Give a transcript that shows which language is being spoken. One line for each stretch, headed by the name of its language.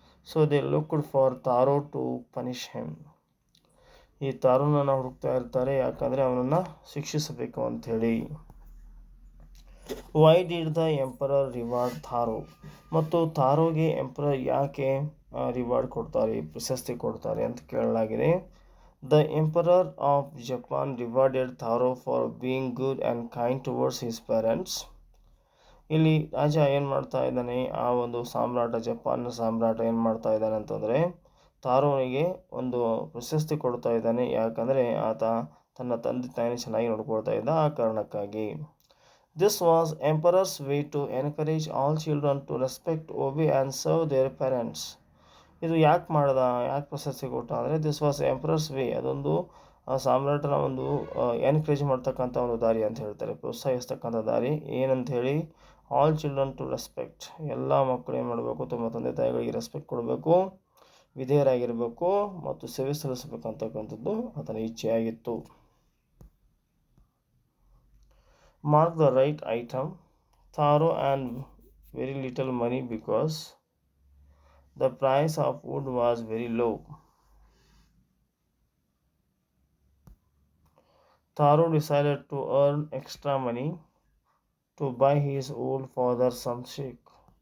English: So they looked for Taro to punish him.
Kannada: ಈ ತಾರೋನನ್ನು ಹುಡುಕ್ತಾ ಇರ್ತಾರೆ, ಯಾಕಂದರೆ ಅವನನ್ನು ಶಿಕ್ಷಿಸಬೇಕು ಅಂಥೇಳಿ.
English: Why did the emperor reward Taro?
Kannada: ಮತ್ತು ತಾರೋಗೆ ಎಂಪರರ್ ಯಾಕೆ ರಿವಾರ್ಡ್ ಕೊಡ್ತಾರೆ, ಪ್ರಶಸ್ತಿ ಕೊಡ್ತಾರೆ ಅಂತ ಕೇಳಲಾಗಿದೆ.
English: The Emperor of Japan rewarded Taro for being good and kind towards his parents.
Kannada: ಇಲ್ಲಿ ರಾಜ ಏನು ಮಾಡ್ತಾ ಇದ್ದಾನೆ, ಆ ಒಂದು ಸಾಮ್ರಾಟ, ಜಪಾನ್ನ ಸಾಮ್ರಾಟ ಏನು ಮಾಡ್ತಾ ಇದ್ದಾನೆ ಅಂತಂದರೆ, ತಾರೋನಿಗೆ ಒಂದು ಪ್ರಶಸ್ತಿ ಕೊಡ್ತಾ ಇದ್ದಾನೆ, ಯಾಕಂದರೆ ಆತ ತನ್ನ ತಂದೆ ತಾಯಿನ ಚೆನ್ನಾಗಿ ನೋಡ್ಕೊಳ್ತಾ ಇದ್ದ ಆ ಕಾರಣಕ್ಕಾಗಿ.
English: This was emperor's way to encourage all children to respect, obey and serve their parents.
Kannada: ಇದು ಯಾಕೆ ಮಾಡ್ದ, ಯಾಕೆ ಪ್ರಶಸ್ತಿ ಕೊಟ್ಟ ಅಂದರೆ
English: this was emperor's way,
Kannada: ಅದೊಂದು ಸಾಮ್ರಾಟನ ಒಂದು ಎನ್ಕರೇಜ್ ಮಾಡ್ತಕ್ಕಂಥ ಒಂದು ದಾರಿ ಅಂತ ಹೇಳ್ತಾರೆ, ಪ್ರೋತ್ಸಾಹಿಸ್ತಕ್ಕಂಥ ದಾರಿ. ಏನಂತ ಹೇಳಿ,
English: all children to respect,
Kannada: ಎಲ್ಲ ಮಕ್ಕಳು ಏನು ಮಾಡಬೇಕು, ತಮ್ಮ ತಂದೆ ತಾಯಿಗಳಿಗೆ ರೆಸ್ಪೆಕ್ಟ್ ಕೊಡಬೇಕು, ವಿಧೇಯರಾಗಿರಬೇಕು ಮತ್ತು ಸೇವೆ ಸಲ್ಲಿಸಬೇಕಂತಕ್ಕಂಥದ್ದು ಆತನ ಇಚ್ಛೆಯಾಗಿತ್ತು.
English: Mark the right item. Taro and very little money because the price of wood was very low. Taro decided to earn extra money to buy his old father some shake.